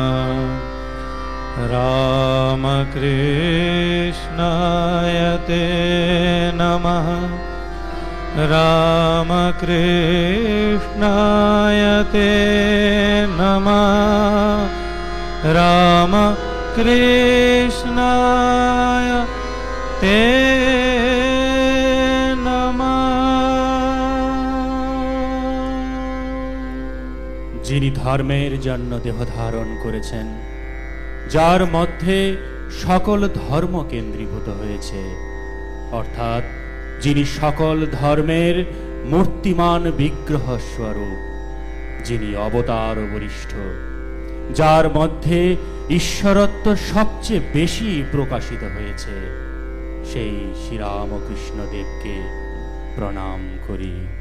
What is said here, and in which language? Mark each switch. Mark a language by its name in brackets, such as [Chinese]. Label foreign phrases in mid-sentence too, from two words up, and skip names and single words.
[Sanskrit] रामकृष्णाय ते नमः। रामकृष्णाय ते नमः। रामकृष्णाय ते [Bangla] যিনি ধর্মের জন্য দেহ ধারণ করেছেন, যার মধ্যে সকল ধর্ম কেন্দ্রীভূত হয়েছে, অর্থাৎ যিনি সকল ধর্মের মূর্তিমান বিগ্রহ স্বরূপ, যিনি অবতার বরিষ্ঠ, যার মধ্যে ঈশ্বরত্ব সবচেয়ে বেশি প্রকাশিত হয়েছে, সেই শ্রীরামকৃষ্ণ দেবকে প্রণাম করি।